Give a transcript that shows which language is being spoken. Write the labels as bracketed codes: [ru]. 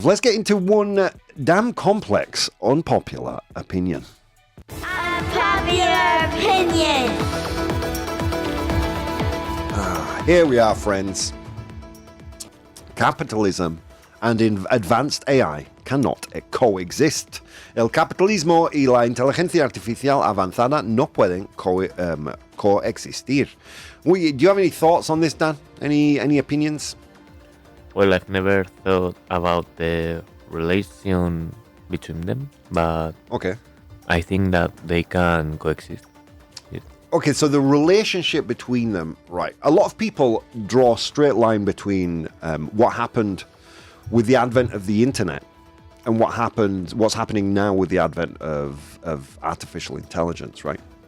[en] Let's get into one damn complex, unpopular opinion. Unpopular opinion. Here we are, friends. Capitalism and advanced AI cannot coexist. [es] El capitalismo y la inteligencia artificial avanzada no pueden coexistir. [en] Do you have any thoughts on this, Dan? Any opinions? Well, I've never thought about the relation between them, but Okay. I think that they can coexist. Yes. Okay, so the relationship between them, right? A lot of people draw a straight line between what happened with the advent of the internet and what's happening now with the advent of artificial intelligence, right?